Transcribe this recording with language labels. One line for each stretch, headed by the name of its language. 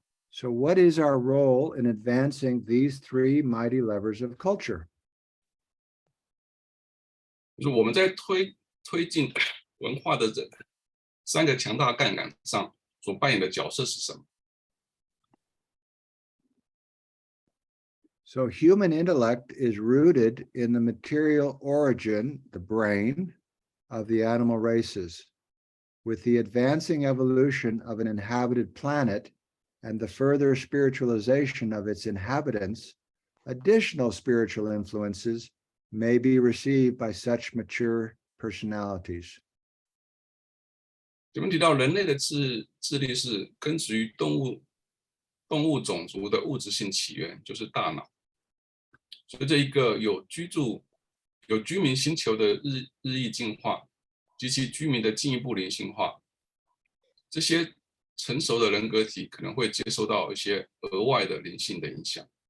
English: So what is our role in advancing these three mighty levers of culture?
Chinese: 就是我们在推进文化的这3个强大杠杆上所扮演的角色是什么？
English: So human intellect is rooted in the material origin, the brain, of the animal races. With the advancing evolution of an inhabited planet and the further spiritualization of its inhabitants, additional spiritual influences may be received by such mature personalities.
Chinese: 这边提到人类的智力是根植于动物种族的物质性起源，就是大脑。随着一个有居民星球的日益进化及其居民的进一步灵性化，这些成熟的人格体可能会接受到一些额外的灵性的影响。